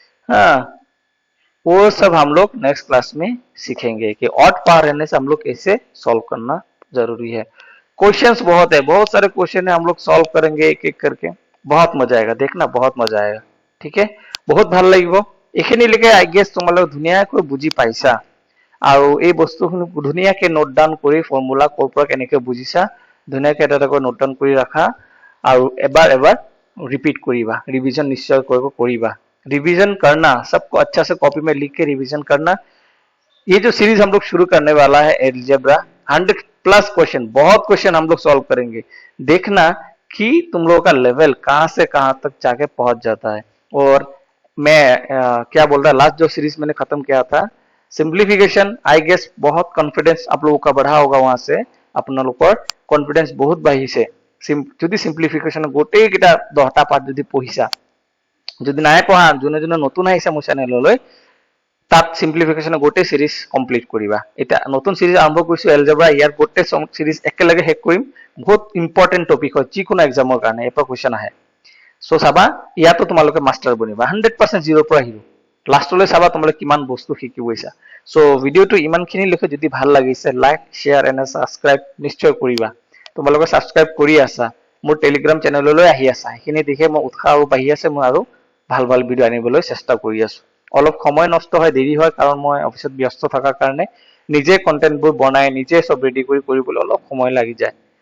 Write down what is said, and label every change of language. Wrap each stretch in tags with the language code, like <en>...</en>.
<hi>हाँ, वो सब हम लोग नेक्स्ट क्लास में सीखेंगे कि ऑड पावर रहने से हम लोग कैसे सॉल्व करना जरूरी है। क्वेश्चंस बहुत है, बहुत सारे क्वेश्चन है, हम लोग सॉल्व करेंगे एक एक करके। बहुत मजा आएगा, देखना बहुत मजा आएगा। ठीक है, बहुत</hi> <as>ভাল লাগিব। এইখিনি লিখে আই গেছ তোমালোক ধুনীয়াকৈ বুজি পাইছা, আৰু এই বস্তুখিনি ধুনীয়াকৈ নোট ডাউন কৰি ফৰ্মুলা ক'ৰ পৰা কেনেকৈ বুজিছা ধুনীয়াকৈ এটা এটা নোট ডাউন কৰি ৰাখা, আৰু এবাৰ এবাৰ रिपीट करीबा, रिवीजन निश्चय करीबा।</as> <hi>रिवीजन करना, सबको अच्छा से कॉपी में लिख के रिवीजन करना। ये जो सीरीज हम लोग शुरू करने वाला है एलजेब्रा, 100+ क्वेश्चन, बहुत क्वेश्चन हम लोग सॉल्व करेंगे। देखना कि तुम लोगों का लेवल कहाँ से कहाँ तक जाके पहुंच जाता है। और मैं क्या बोल रहा, लास्ट जो सीरीज मैंने खत्म किया था सिंप्लीफिकेशन, आई गेस बहुत कॉन्फिडेंस आप लोगों का बढ़ा होगा, वहां से</hi> <as>আপোনালোকৰ কনফিডেন্স বহুত বাঢ়িছে। যদি সিম্পলিফিকেশন গোটেই কেইটা 10টা পাৰ্ট যদি পঢ়িছা, যদি নাই পঢ়া, যোনে যোনে নতুন আহিছে মোৰ চেনেললৈ, তাত সিম্পলিফিকেশন গোটেই সিরিজ কমপ্লিট কৰিবা। এটা নতুন সিরিজ আৰম্ভ কৰিছো এলজেব্ৰা, ইয়াৰ গোটেই সিরিজ একেলগে শেষ কৰিম। বহুত ইম্পৰ্টেন্ট টপিক হয়, যিকোনো এক্সামৰ কাৰণে এৰ পৰা কুৱেশ্যন আহে। সো চাবা, ইয়াতো তোমালোকে মাষ্টাৰ বনিবা 100% জিৰ' পৰা হিৰো। লাষ্টলৈ চাবা তোমালোকে কিমান বস্তু শিকি গৈছা। সো ভিডিঅ'টো ইমানখিনি লৈকে যদি ভাল লাগিছে, লাইক শ্বেয়াৰ এণ্ড ছাবস্ক্ৰাইব নিশ্চয় কৰিবা। তোমালোকে ছাবস্ক্ৰাইব কৰি আছা, মোৰ টেলিগ্ৰাম চেনেললৈ আহি আছা, সেইখিনি দেখে মই উৎসাহ আৰু বাঢ়ি আছে, মই আৰু ভাল ভাল ভিডিঅ' আনিবলৈ চেষ্টা কৰি আছো। অলপ সময় নষ্ট হয়, দেৰি হয়, কাৰণ মই অফিচত ব্যস্ত থকাৰ কাৰণে নিজে কন্টেন্টবোৰ বনাই নিজে সব ৰেডি কৰিবলৈ অলপ সময় লাগি যায়।</as>